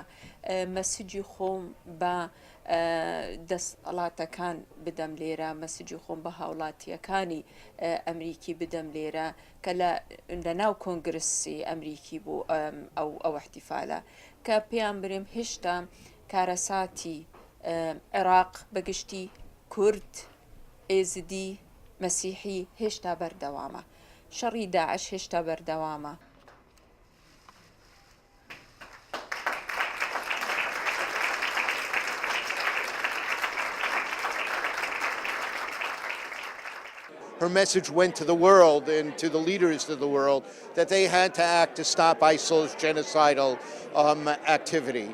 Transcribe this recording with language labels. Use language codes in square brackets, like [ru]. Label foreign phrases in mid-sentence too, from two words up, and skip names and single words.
[ckb] مەسیجی خۆم بە دەسەڵاتەکان بدەم لێرە مەسیجی خۆم بە هاوڵاتیەکانی ئەمریکی بدەم لێرە کە لە ناو کۆنگرسی ئەمریکی بوو ئەو احتیفالە کە پێیان برێم هێشتا کارەساتی عێراق بەگشتی کورد ئێزدی مەسیحی هێشتا بەردەوامە شەڕی داعش هێشتا بەردەوامە. [en] Her message went to the world and to the leaders of the world that they had to act to stop ISIL's genocidal activity.